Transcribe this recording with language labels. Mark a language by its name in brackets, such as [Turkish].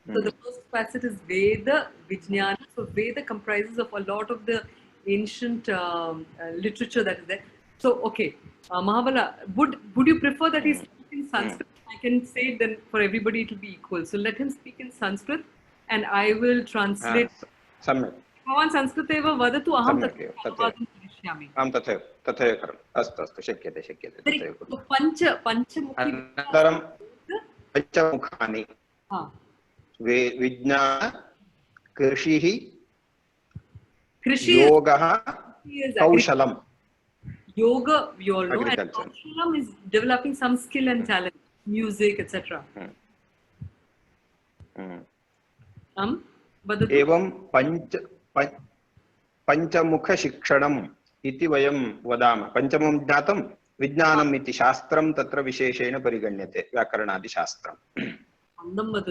[English] So the first facet is Veda, Vijnana. So Veda comprises of a lot of the ancient literature that is there. So okay, Mahabala, would you prefer that he speak in Sanskrit? I can say it then for everybody to be equal. So let him speak in Sanskrit and I will translate. [Sanskrit] सम्यक्। भवान् संस्कृते एव वदतु, अहं अनुवादं करिष्यामि। आं तथैव करोमि। अस्तु अस्तु, शक्यते तथैव कुर्मः। पञ्चमुखी अनन्तरं पंचमुखानि विज्ञान, कृषिः, योगः, कौशलम्। [English] Yoga, we all know, and Kausalam is developing some skill and talent, music, etc. [Sanskrit] एवं पंचमुख शिक्षणम् इति वयं वदामः। पंचमं ज्ञातं, विज्ञानम् इति शास्त्रं तत्र विशेषेण परिगण्यते, व्याकरणादिशास्त्रम्।